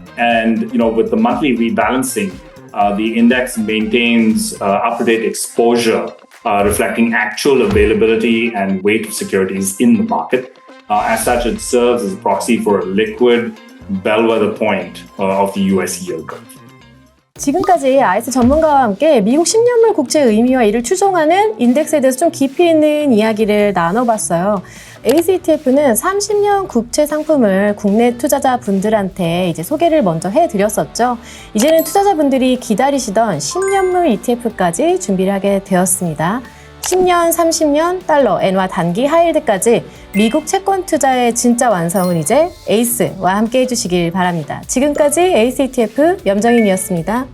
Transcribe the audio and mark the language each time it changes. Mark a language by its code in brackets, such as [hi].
[en] And with the monthly rebalancing, the index maintains up-to-date exposure reflecting actual availability and weight of securities in the market. As such, it serves as a proxy for a liquid bellwether point of the US yield curve. [ko] 지금까지 아이스 전문가와 함께 미국 10년물 국채 의미와 이를 추종하는 인덱스에 대해서 좀 깊이 있는 이야기를 나눠봤어요. ACE ETF는 30년 국채 상품을 국내 투자자분들한테 이제 소개를 먼저 해드렸었죠. 이제는 투자자분들이 기다리시던 10년물 ETF까지 준비를 하게 되었습니다. 10년, 30년, 달러, 엔화 단기 하이힐드까지 미국 채권 투자의 진짜 완성은 이제 ACE와 함께 해주시길 바랍니다. 지금까지 ACE ETF 염정인이었습니다.